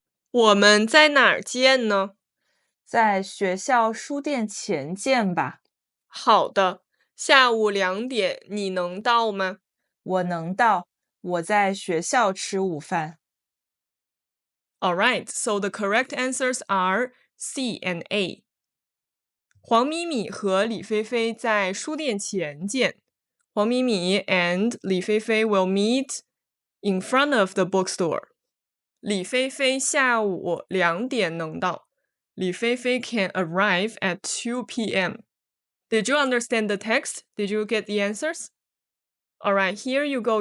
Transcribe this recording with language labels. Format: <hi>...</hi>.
<zh>我们在哪儿见呢？在学校书店前见吧。好的，下午2点你能到吗？我能到，我在学校吃午饭。</zh> <en>Alright, so the correct answers are C and A.</en> <zh>黄咪咪和李菲菲在书店前见。</zh> <en>黄咪咪 and 李菲菲 will meet in front of the bookstore.</en> <zh>李菲菲下午2点能到。</zh> <en>李菲菲 can arrive at 2 p.m. Did you understand the text? Did you get the answers? Alright, here you go.</en>